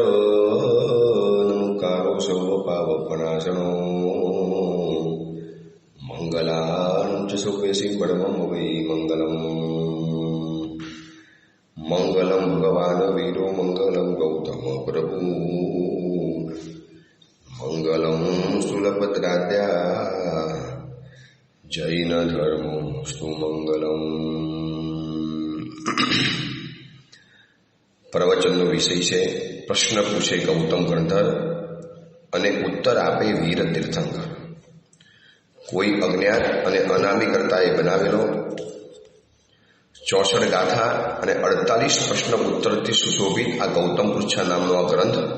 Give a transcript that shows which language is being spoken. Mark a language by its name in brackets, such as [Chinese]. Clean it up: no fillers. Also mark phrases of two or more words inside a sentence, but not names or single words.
[Sanskrit] नमोकारो सर्वपावपनाशनो मंगलानं च सौपेशि परमं वै मंगलम् मंगलम भगवान वीरो मंगलम गौतम प्रभु मंगलम स्थूलभद्राद्या जैन धर्मस्तु मंगलम। [Gujarati] प्रवचनનો વિષય છે પ્રશ્ન પૂછે ગૌતમ ગણધર અને ઉત્તર આપે વીર તીર્થંકર। કોઈ અજ્ઞાત અને અનામી કર્તાએ બનાવેલો 64 ગાથા અને 48 પ્રશ્ન ઉત્તરથી સુશોભિત આ ગૌતમ પૃચ્છા નામનો આ ગ્રંથ